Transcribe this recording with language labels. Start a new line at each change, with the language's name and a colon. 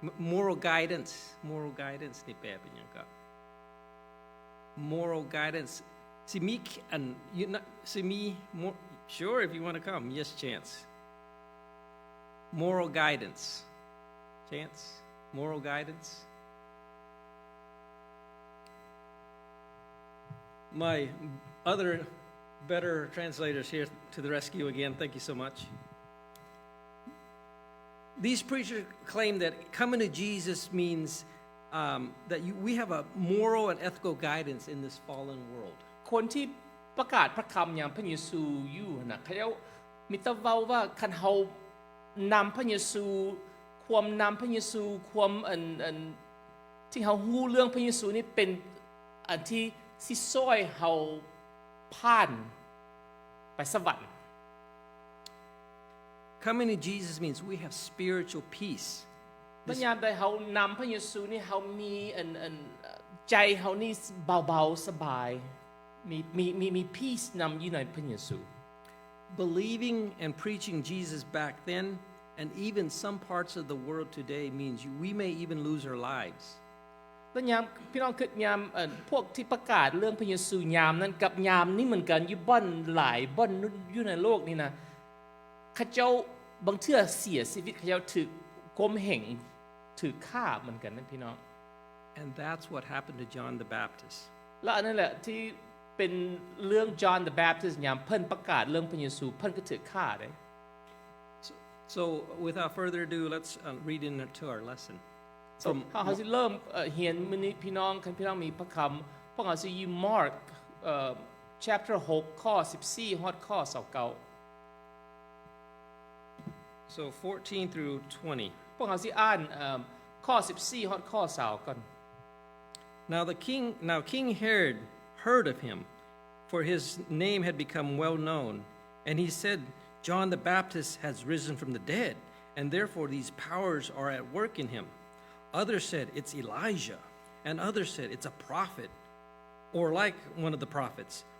English: moral guidance
Northeastern Thai: นี่แปลเป็นหยังก็
English: moral guidance
Northeastern Thai: สิมีสิมี
English: sure if you want to come yes chance moral guidance chance moral guidance my other better translators here to the rescue again. Thank you so much. These preachers claim that coming to Jesus means that we have a moral and ethical guidance in this fallen world.
Northeastern Thai: คนที่ประกาศพระคำอย่างพระเยซูอยู่น่ะเขาเจ้ามีแต่เว้าว่าคันเฮานำพระเยซูความนำพระเยซูความอันที่เฮาฮู้เรื่องพระเยซูนี่เป็นอันที่สิช่วยเฮาผ่านไปสวรรค์
English: Coming to Jesus means we have spiritual peace.
Northeastern Thai: เมื่อยามใดเฮานำพระเยซูนี่เฮามีใจเฮานี่เบาๆสบายมี peace นำอยู่ในพระเยซู
English: Believing and preaching Jesus back then and even some parts of the world today means we may even lose our lives.
Northeastern Thai: แล้วยามพี่น้องคิดยามพวกที่ประกาศเรื่องพระเยซูยามนั้นกับยามนี้เหมือนกันอยู่บ่อนหลายบ่อนอยู่ในโลกนี้นะเขาเจ้าบางเทื่อเสียชีวิตเขาเจ้าถูกข่มเหงถูกฆ่าเหมือนกันนะพี่น้อง
English: And that's what happened to John the Baptist.
Northeastern Thai: แล้วอันนั้นแหละที่เป็นเรื่อง John the Baptist ยามเพิ่นประกาศเรื่องพระเยซูเพิ่นก็ถูกฆ่าได้
English: So without further ado let's read into our lesson.
Northeastern Thai: เฮาสิเริ่มเรียนมื้อนี้พี่น้องคันพี่น้องมีพระคำพวกเฮาสิอยู่ Mark chapter 6ข้อ14ฮอดข้อ29
English: So 14 through 20.
Northeastern Thai: พวกเฮาสิอ่านข้อ14ฮอดข้อ20ก่อน
English: Now King Herod heard of him, for his name had become well known, and he said, John the Baptist has risen from the dead, and therefore these powers are at work in him. Others said, it's Elijah, and others said, it's a prophet, or like one of the prophets.